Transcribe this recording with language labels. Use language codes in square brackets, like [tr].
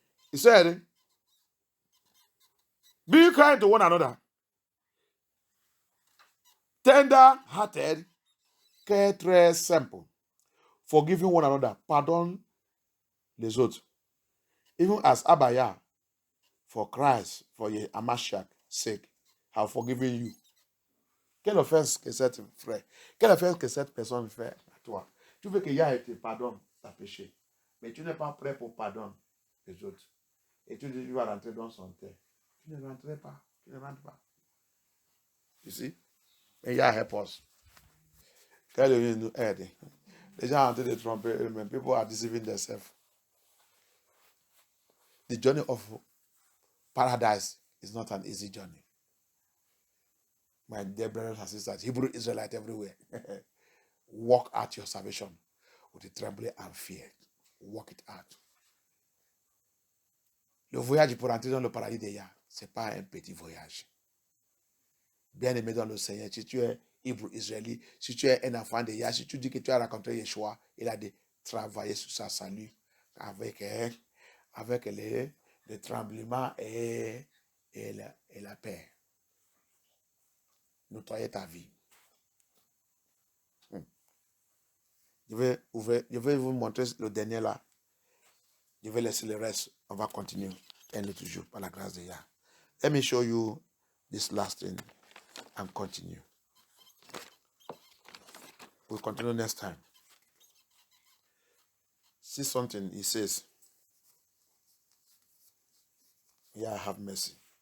[en] He said, be kind to one another, tender-hearted, care [fr] très simple, [en] forgiving one another, [fr] pardon les autres, [en] even as Abaya, for Christ, for Hamashiach's sake, have forgiven you. [fr] Quelle offense que cette frère, quelle offense que cette personne fait à toi? Tu veux que Yah te pardonne ta péché, mais tu n'es pas prêt pour pardonner les autres. Et tu dis, tu vas rentrer dans son terre. Tu ne rentres pas. Tu ne rentres pas. [en] You see? [fr] Et Yah [en] help us. [fr] Qu'elle nous aide. Les gens sont en train de tromper eux-mêmes. [en] People are deceiving themselves. The journey of paradise is not an easy journey. My dear brothers and sisters, Hebrew Israelites everywhere, walk out your salvation with the trembling and fear. Walk it out. [fr] Le voyage pour entrer dans le paradis de Yah, ce n'est pas un petit voyage. Bien-aimé dans le Seigneur, si tu es Hébreu israélite, si tu es un enfant de Yah, si tu dis que tu as rencontré Yeshua, il a de travailler sur sa salut avec le tremblement et la paix. Nettoyer ta vie. Je vais vous montrer le dernier là. Je vais laisser le reste. On va continuer un autre jour par la grâce de Yah. [en] Let me show you this last thing and continue. We'll continue next time. See something he says. Yah have mercy.